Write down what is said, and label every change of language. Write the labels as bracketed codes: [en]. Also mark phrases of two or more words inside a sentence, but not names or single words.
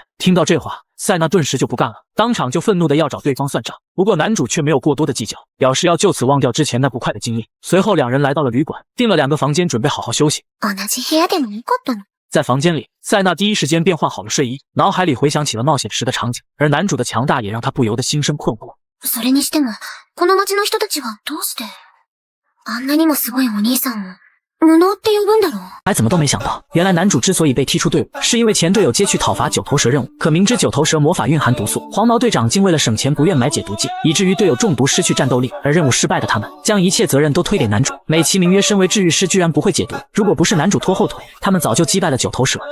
[zh] 听到这话，塞纳顿时就不干了，当场就愤怒的要找对方算账。不过男主却没有过多的计较，表示要就此忘掉之前那不快的经历。随后两人来到了旅馆，订了2个房间，准备好好休息。在房间里，塞纳第一时间便换好了睡衣，脑海里回想起了冒险时的场景，而男主的强大也让他不由得心生困惑。 [ja] それにしても、この町の人たちはどうして、あんなにもすごいお兄さんを、無能って呼ぶんだろう。 [zh] 还怎么都没想到，原来男主之所以被踢出队伍，是因为前队友接去讨伐9头蛇任务，可明知9头蛇魔法蕴含毒素，黄毛队长竟为了省钱不愿买解毒剂，以至于队友中毒失去战斗力，而任务失败的他们将一切责任都推给男主，美其名曰身为治愈师居然不会解毒，如果不是男主拖后腿，他们早就击败了9头蛇。